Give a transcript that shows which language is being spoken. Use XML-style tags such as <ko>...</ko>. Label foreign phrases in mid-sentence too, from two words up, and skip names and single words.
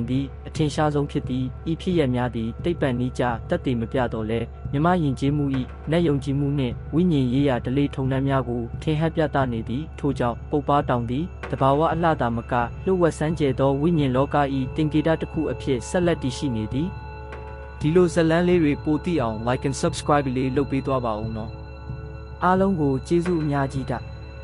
<my>သည်အထင်ရှားဆုံးဖြစ်သည်ဤဖြစ်ရပ်များသည်သိပ္ပံနည်းကျတက်တည်မပြတော့လဲမြမယဉ်ကျေးမှု၏နတ်ယုံကြည်မှုနှင့်ဝိညာဉ်ရေးရာဓလေ့ထုံတမ်းများကိုထင်ဟပ်ပြသနေသည်ထို့ကြောင့်ပုပ်ပါတောင်သည်တဘာဝအလှသာမကလျှို့ဝှက်ဆန်းကျယ်သောဝိညာဉ်လောက၏တင်ကေတတစ်ခုအဖြစ်ဆက်လက်တည်ရှိနေသည်ဒီလိုဇာတ်လမ်းလေးတွေပိုသိအောင်</my> <en>like and subscribe</en> <my>လေးလုပ်ပေးသွားပါဦးနော်အားလုံးကိုကျေးဇူးအများကြီးတာ</my>